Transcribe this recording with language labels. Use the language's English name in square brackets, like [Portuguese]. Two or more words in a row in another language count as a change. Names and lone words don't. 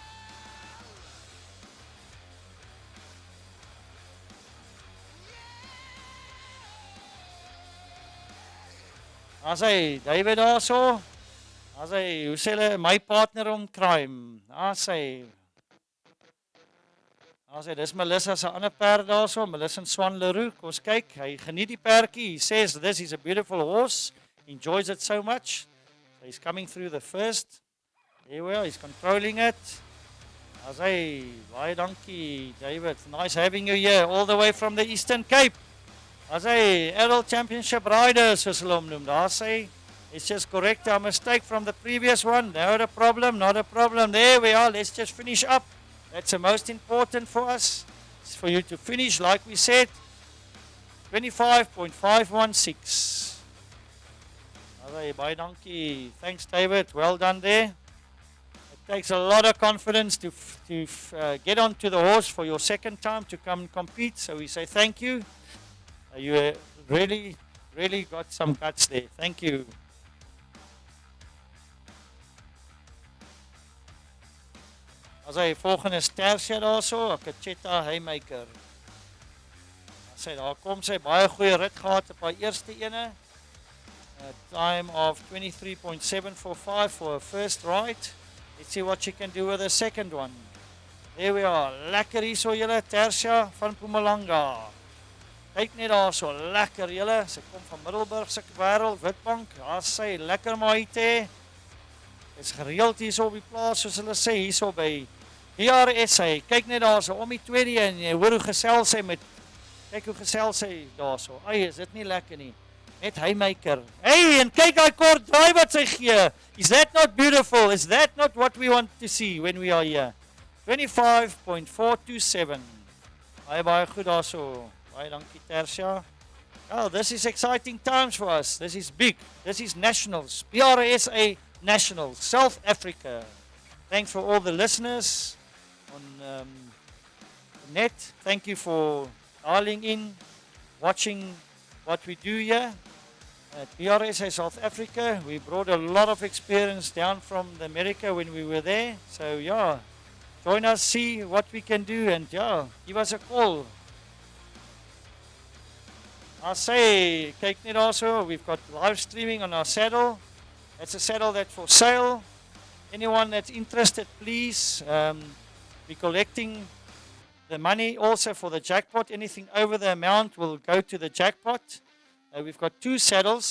[Afrikaans] As hy David daarso. As hy, hoe sê hulle, [English] my partner on crime. [Afrikaans] As hy, dis Melissa se ander perd daarso, Melissa en Swan Leroux. Ons kyk, hy geniet die perdjie. [English] He says this is a beautiful horse. He enjoys it so much. So he's coming through the first. There we are, he's controlling it. [Afrikaans] As hy, baie dankie, David. [English] Nice having you here, all the way from the Eastern Cape. [Afrikaans] As hy, [English] Adult Championship Rider, [Afrikaans] soos hulle hom noem. Daar sê, [English] it's just correct our mistake from the previous one. Not a problem, not a problem. There we are, let's just finish up. That's the most important for us. It's for you to finish, like we said, 25.516. Alright, [Afrikaans] baie dankie. [English] Thanks, David. Well done there. It takes a lot of confidence to get onto the horse for your second time to come and compete. So we say thank you. You really got some guts there. Thank you. [Afrikaans] As hy volgende Stersia daarso, Akacheta Haymaker. As hy daar kom, sy baie goeie rit gehad op haar eerste ene. [English] A time of 23.745 for her first ride. Let's see what she can do with the second one. There we are. [Afrikaans] Lekker hier so julle, Tersia van Mpumalanga. Kyk net daar so, lekker julle. Sy kom van Middelburg se wêreld, Witbank. Daar sy lekker maite. Is gereeld hier so op die plaas, soos hulle sê, hier so by DRS. Kyk net daar so om die tweede en jy hoor hoe gesels sy met, kyk hoe gesels sy daar so. Ai, is dit nie lekker nie. Net Haymaker. Hey, en kyk hy kort draai wat sy gee. [English] Is that not beautiful? Is that not what we want to see when we are here? [Afrikaans] 25.427. Baie goed daar so. Baie dankie Tersia. [English] Oh, this is exciting times for us. This is big. This is nationals. PRSA Nationals, South Africa. Thanks for all the listeners on the net. Thank you for dialing in, watching what we do here at PRSA South Africa. We brought a lot of experience down from America when we were there. So yeah, join us, see what we can do, and yeah, give us a call. I say, [Afrikaans] kyk net [English] also, we've got live streaming on our saddle. That's a saddle that's for sale. Anyone that's interested, please. We're collecting the money also for the jackpot. Anything over the amount will go to the jackpot. We've got two saddles.